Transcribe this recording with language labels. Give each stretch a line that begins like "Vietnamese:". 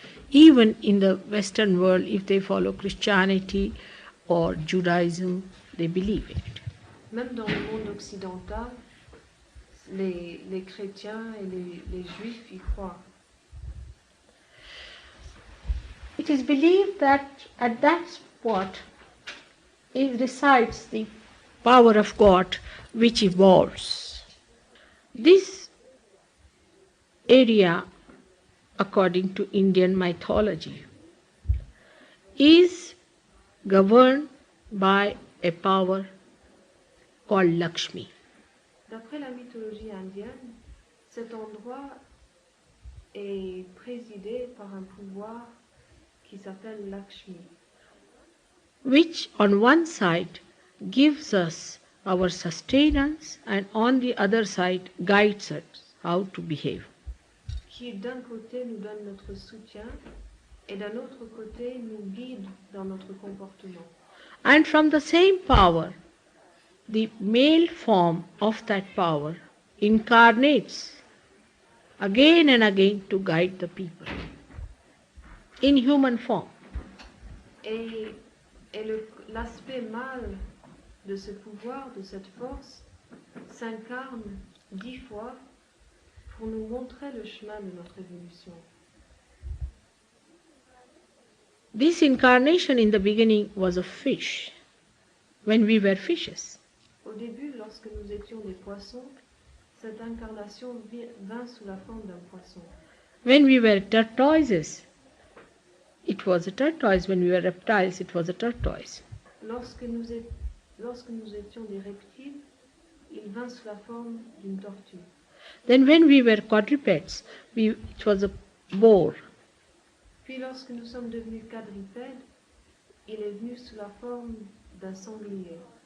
English: Even in the Western world, if they follow Christianity or Judaism, they believe it.
French: Même dans le monde occidental, les chrétiens et les juifs y croient.
English: It is believed that at that spot resides the power of God which evolves. This area, according to Indian mythology, is governed by a power called Lakshmi.
French: D'après la mythologie indienne, cet endroit est présidé par un pouvoir qui s'appelle Lakshmi,
English: which on one side gives us our sustenance and on the other side guides us how to behave.
French: qui d'un côté nous donne notre soutien et d'un autre côté nous guide dans notre comportement.
English: And from the same power, the male form of that power incarnates again and again to guide the people in human form.
French: Et l'aspect mâle de ce pouvoir, de cette force, s'incarne 10 fois pour nous montrer le chemin de notre évolution.
English: This incarnation in the beginning was a fish, when we were fishes.
French: Au début, lorsque nous étions des poissons, cette incarnation vint sous la forme d'un poisson.
English: When we were tortoises, it was a tortoise. When we were reptiles, it was a tortoise.
French: Lorsque nous étions des reptiles, il vint sous la forme d'une tortue.
English: Then when we were quadrupeds, it was a boar.
French: Puis lorsque nous sommes devenus quadrupèdes, il est venu sous la forme d'un sanglier.